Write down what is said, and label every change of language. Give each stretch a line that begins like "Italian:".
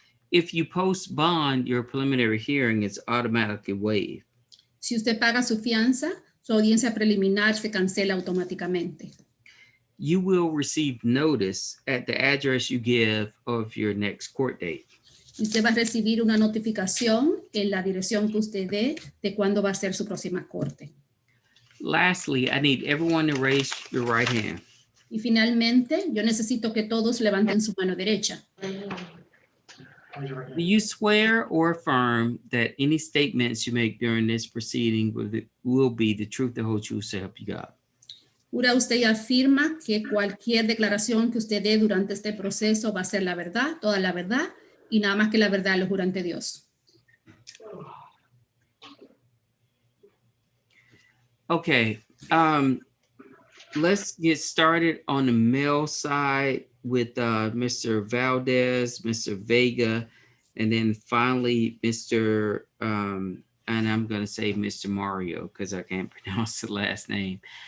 English: If you post bond, your preliminary hearing is automatically waived.
Spanish: Si usted paga su fianza, su audiencia preliminar se cancela automáticamente.
English: You will receive notice at the address you give of your next court date.
Spanish: Usted va a recibir una notificación en la dirección que usted dé de cuándo va a ser su próxima corte.
English: Lastly, I need everyone to raise your right hand.
Spanish: Y finalmente, yo necesito que todos levanten su mano derecha.
English: Do you swear or affirm that any statements you make during this proceeding will be the truth, the whole truth, so help you God?
Spanish: ¿Jura usted y afirma que cualquier declaración que usted dé durante este proceso va a ser la verdad, toda la verdad, y nada más que la verdad lo jura ante Dios?
English: Okay, let's get started on the male side with Mr. Valdez, Mr. Vega, and then finally Mr. And I'm going to say Mr. Mario because I can't pronounce the last name.